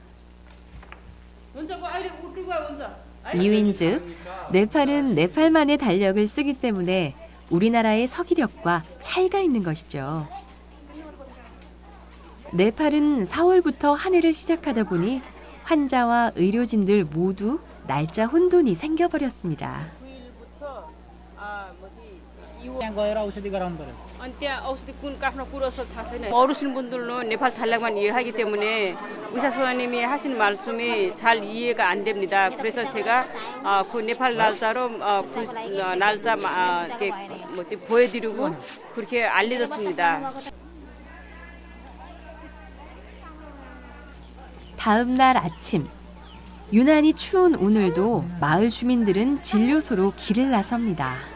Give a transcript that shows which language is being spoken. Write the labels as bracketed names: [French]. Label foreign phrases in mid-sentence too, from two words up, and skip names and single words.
[Korean] 이유인즉 네팔은 네팔만의 달력을 쓰기 때문에 우리나라의 서기력과 차이가 있는 것이죠. 네팔은 4월부터 한 해를 시작하다 보니 환자와 의료진들 모두 날짜 혼돈이 생겨버렸습니다. [Nepali] अनि त्यहाँ औषधि कुन काठमा कुरो छ थाहा छैन. [Korean] 어르신 분들은 네팔 달력만 이해하기 때문에 의사 선생님이 하시는 말씀이 잘 이해가 안 됩니다. 그래서 제가 그 네팔 날짜로 그 날짜 이렇게 보여드리고 그렇게 알려줬습니다. 다음 날 아침, 유난히 추운 오늘도 마을 주민들은 진료소로 길을 나섭니다.